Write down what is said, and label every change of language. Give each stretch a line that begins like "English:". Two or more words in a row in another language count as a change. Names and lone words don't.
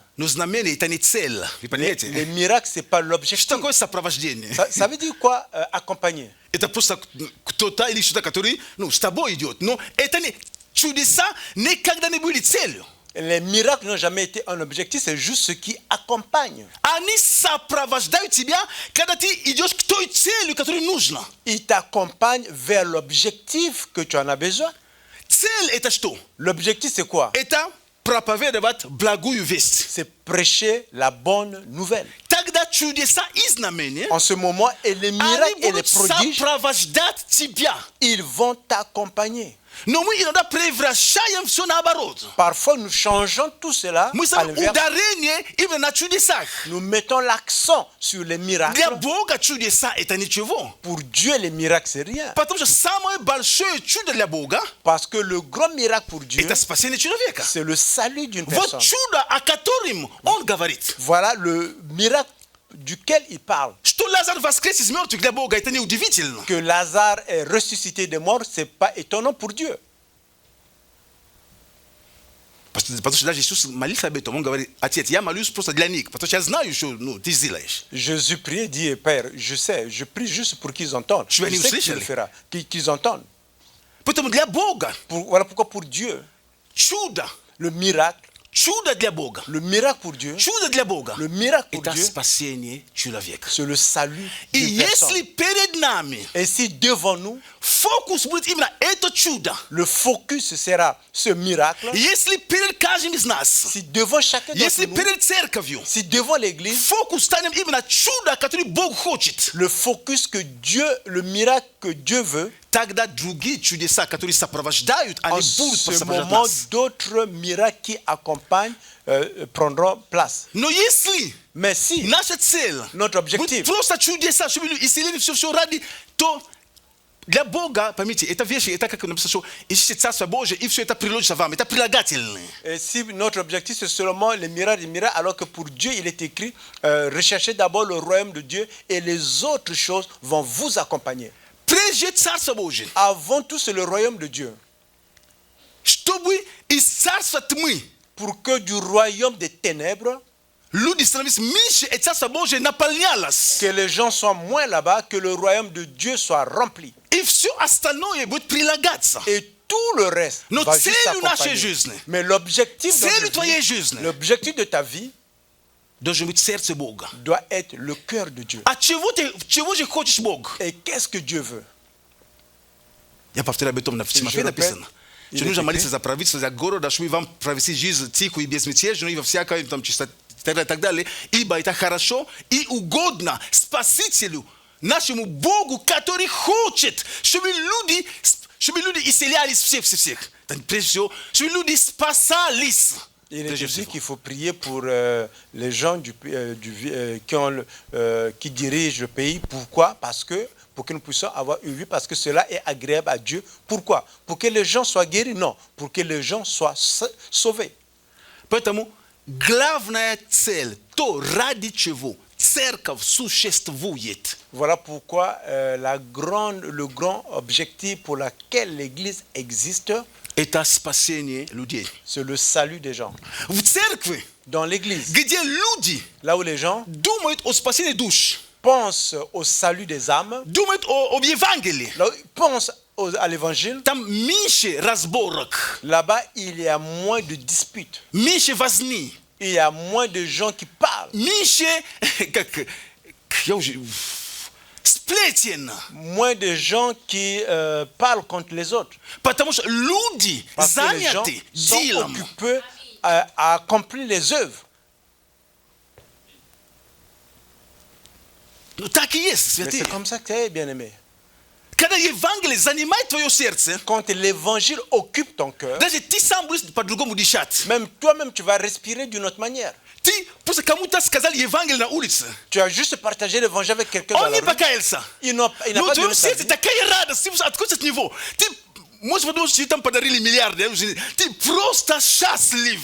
Russian: Но знамения это не цель. Вы
French: Les
Russian: понимаете?
French: miracles, ce n'est pas l'objectif.
Russian: Что такое сопровождение?
French: Ça veut dire quoi, accompagner?
Russian: Это просто кто-то или что-то, который с тобой идет. Но это не чудеса никогда не были целью.
French: Les miracles n'ont jamais été un objectif, c'est juste ce qui accompagne.
Russian: Они сопровождают тебя, когда ты идешь к той цели, которая нужна.
French: Ils t'accompagnent vers l'objectif que tu en as besoin.
Russian: Цель это что?
French: L'objectif, c'est quoi?
Russian: Это проповедовать благую весть.
French: C'est prêcher la bonne nouvelle.
Russian: Тогда чудеса и знамения,
French: En ce moment, et les miracles
Russian: они
French: et les
Russian: будут
French: prodiges,
Russian: сопровождать тебя.
French: ils vont t'accompagner.
Russian: Но мы иногда превращаем все наоборот.
French: Parfois, nous changeons tout cela
Russian: Мы
French: à
Russian: ставим
French: l'inverse.
Russian: ударение именно на чудесах.
French: Nous mettons l'accent sur les miracles.
Russian: Для Бога чудеса это ничего.
French: Pour Dieu, les miracles, c'est rien.
Russian: Потому что самое большое чудо для Бога
French: Parce que le grand miracle pour Dieu,
Russian: это спасение человека.
French: c'est le salut d'une
Russian: Вот
French: personne.
Russian: чудо, о котором он говорит.
French: Voilà le miracle duquel il parle.
Russian: Что Лазарь воскрес из мертвых для Бога, это неудивительно.
French: Que Lazare est ressuscité des morts, c'est pas étonnant pour Dieu.
Russian: Потому что даже Иисус молился об этом, он говорит: Отец, я молюсь просто для них, потому что я знаю, что ты сделаешь.
French: Jésus priait, dit, Père, je sais, je prie juste pour qu'ils entendent. Je vais Je aller sais aussi, que tu le Charlie. feras, qu'ils entendent.
Russian: Поэтому для Бога
French: Voilà pourquoi pour Dieu,
Russian: чудо,
French: le miracle
Russian: чудо для Бога,
French: pour Dieu,
Russian: чудо для Бога,
French: le miracle pour
Russian: это
French: Dieu,
Russian: спасение человека.
French: c'est le salut
Russian: И
French: d'une personne.
Russian: если перед нами
French: Et si devant nous,
Russian: фокус будет именно это чудо,
French: le focus sera ce miracle,
Russian: если перед каждым из нас,
French: si devant chacun d'entre
Russian: если
French: nous,
Russian: перед церковью,
French: si devant l'église,
Russian: фокус станет именно чудо, которое Бог хочет,
French: le focus que Dieu, le miracle que Dieu veut,
Russian: тогда другие чудеса, которые сопровождают,
French: en
Russian: они будут
French: ce
Russian: сопровождать
French: moment,
Russian: нас.
French: d'autres miracles qui accompagnent prendront place.
Russian: Но если
French: Mais si
Russian: наша цель
French: notre
Russian: будет
French: objectif,
Russian: просто чудеса, чтобы люди исцелили все ради, то для Бога, поймите, это вещи, это как написано, что ищите Царство Божие, и все это приложится вам, это прилагательные.
French: et si notre objectif c'est seulement les miracles, alors que pour Dieu il est écrit, recherchez d'abord le royaume de Dieu et les autres choses vont vous accompagner.
Russian: Прежде Царство Божие,
French: Avant tout, c'est le royaume de Dieu.
Russian: чтобы из Царства тьмы
French: Pour que du royaume des ténèbres,
Russian: люди становились меньше, и Царство Божие наполнялось.
French: que les gens soient moins là-bas, que le royaume de Dieu soit rempli.
Russian: И все остальное будет прилагаться.
French: Et tout le reste
Russian: Но
French: va juste
Russian: целью нашей
French: s'accompagner.
Russian: жизни,
French: Mais l'objectif de
Russian: целью
French: notre
Russian: твоей
French: vie,
Russian: жизни
French: l'objectif de ta vie
Russian: должно быть сердце Бога.
French: doit être le cœur de Dieu.
Russian: А чего же хочешь Бог?
French: Et qu'est-ce que Dieu veut?
Russian: Я повторяю об этом, в Тимофее написано. Что нужно молиться за правительство, за города, чтобы вам провести жизнь тихую и безмятежную, и во всякой там чистоте и так далее. Ибо это хорошо и угодно Спасителю, нашему Богу, который хочет, чтобы люди исцелялись всех. Прежде всего, чтобы люди спасались.
French: Il Très est dit justement. qu'il faut prier pour les gens qui dirigent le pays. Pourquoi? Parce que pour que nous puissions avoir une vie, parce que cela est agréable à Dieu. Pourquoi? Pour que les gens soient guéris? Non, pour que les gens soient sauvés.
Russian: Поэтому главная цель, то ради чего церковь существует,
French: Voilà pourquoi le grand objectif pour lequel l'Église existe,
Russian: это спасение людей.
French: c'est le salut des gens.
Russian: В церкви,
French: Dans l'Église,
Russian: где люди
French: là où les gens
Russian: думают о спасении душ,
French: pensent au salut des âmes,
Russian: думают об Евангелии,
French: là où ils pensent à l'Évangile,
Russian: там меньше разборок,
French: là-bas, il y a moins de disputes.
Russian: меньше возни,
French: Il y a moins de gens qui parlent,
Russian: меньше, сплетен.
French: moins de gens qui parlent contre les autres.
Russian: Потому что люди
French: Parce que les gens
Russian: заняты
French: sont
Russian: делом.
French: occupés à accomplir les œuvres.
Russian: Ну так и есть,
French: Mais
Russian: святые.
French: c'est comme ça que c'est, bien-aimé.
Russian: Когда Евангелие занимает твое сердце,
French: Quand l'évangile occupe ton cœur,
Russian: даже ты сам будешь по-другому дышать.
French: même toi-même, tu vas respirer d'une autre manière.
Russian: Ты просто кому-то сказал Евангелие на улице.
French: Tu as juste partagé l'évangile avec quelqu'un dans
Russian: Он
French: la
Russian: не
French: rue.
Russian: покаялся.
French: Il n'a pas
Russian: Но в твоем
French: donné sa
Russian: сердце
French: vie.
Russian: такая радость, ты откуда от него? Ты, может, потому что тебе там подарили миллиарды, ты просто счастлив.